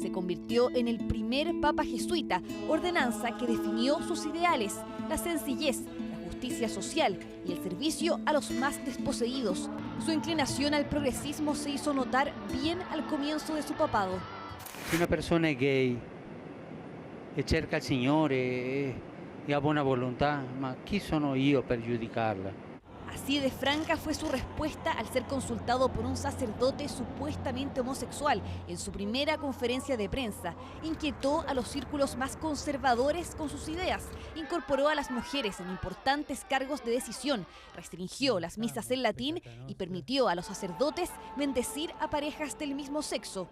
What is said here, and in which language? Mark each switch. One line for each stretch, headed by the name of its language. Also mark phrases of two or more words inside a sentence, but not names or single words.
Spanish: Se convirtió en el primer papa jesuita, ordenanza que definió sus ideales: la sencillez, la justicia social y el servicio a los más desposeídos. Su inclinación al progresismo se hizo notar bien al comienzo de su papado.
Italian: Se una persona è gay e cerca il Signore e ha buona volontà, ma chi sono io per giudicarla?
Spanish: Así de franca fue su respuesta al ser consultado por un sacerdote supuestamente homosexual en su primera conferencia de prensa. Inquietó a los círculos más conservadores con sus ideas, incorporó a las mujeres en importantes cargos de decisión, restringió las misas en latín y permitió a los sacerdotes bendecir a parejas del mismo sexo.